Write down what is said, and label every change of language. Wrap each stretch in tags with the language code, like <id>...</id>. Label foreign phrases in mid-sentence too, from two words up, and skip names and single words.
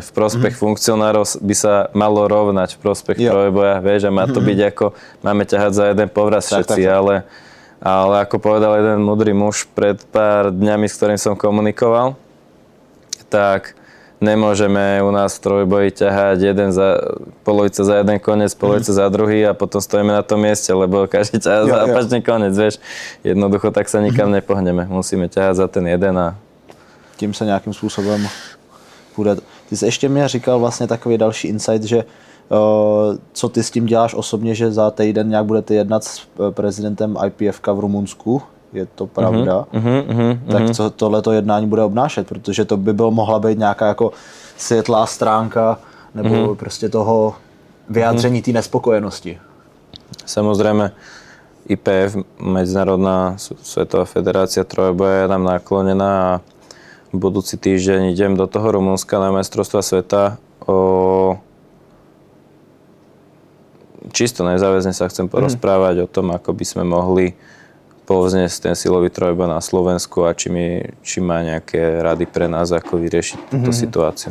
<sk>V prospech funkcionárov by sa malo rovnať v prospech trojboja, vieš, a má to byť ako, máme ťahať za jeden povraz všetci, ale ako povedal jeden múdry muž pred pár dňami, s ktorým som komunikoval, tak nemôžeme u nás v trojboji ťahať polovica za jeden koniec, polovica za druhý a potom stojíme na tom mieste, lebo každý ťahá za opačný koniec, vieš. Jednoducho tak sa nikam nepohneme. Musíme ťahať za ten jeden a</sk> <cs>tím se nějakým způsobem půjde. Ty jsi ještě mě říkal vlastně takový další insight, že co ty s tím děláš osobně, že za týden nějak budete jednat s prezidentem IPFK v Rumunsku, je to pravda? Tak co tohleto jednání bude obnášet, protože to by mohla být nějaká jako světlá stránka nebo prostě toho vyjádření té nespokojenosti.</cs> <sk>Samozrejme, IPF, Medzinárodná svetová federácia trojboja, je nám naklonená a budúci týždeň idem do toho Rumunska na majstrovstvá sveta. Čisto nezáväzne sa chcem porozprávať o tom, ako by sme mohli povzniesť ten silový trojboj na Slovensku a či má nejaké rady pre nás, ako vyriešiť túto situáciu.</sk>